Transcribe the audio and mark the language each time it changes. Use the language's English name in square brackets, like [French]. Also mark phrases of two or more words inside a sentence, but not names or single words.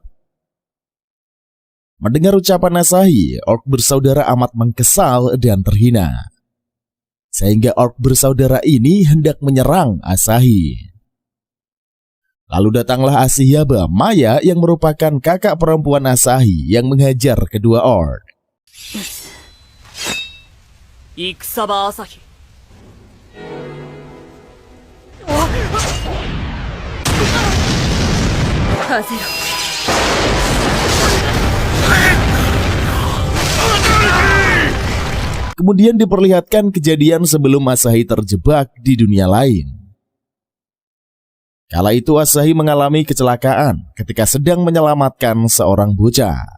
[Indonesian] Mendengar ucapan Asahi, orc bersaudara amat mengkesal dan terhina. Sehingga orc bersaudara ini hendak menyerang Asahi. Lalu datanglah Ashiyaba Maya yang merupakan kakak perempuan Asahi yang menghajar kedua orc. [Japanese] 戦場朝日。風よ。 [Indonesian] Kemudian diperlihatkan kejadian sebelum Asahi terjebak di dunia lain. Kala itu Asahi mengalami kecelakaan ketika sedang menyelamatkan seorang bocah.